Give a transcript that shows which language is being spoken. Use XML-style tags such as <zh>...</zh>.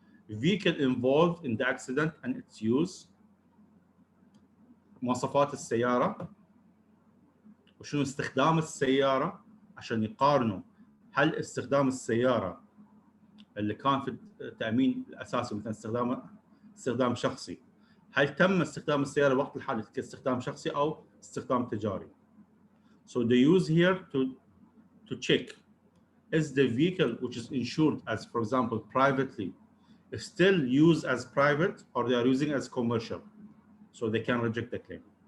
<en>Vehicle involved in the accident and its use.</en> <ar>مواصفات السيارة وشنو استخدام السيارة عشان يقارنوا هل استخدام السيارة اللي كان في التأمين الأساسي مثلا استخدام شخصي، هل تم استخدام السيارة وقت الحادث كاستخدام شخصي أو استخدام تجاري.</ar> <en>So they use here to check is the vehicle which is insured as, for example, privately, still used as private or they are using as commercial, so they can reject the claim.</en>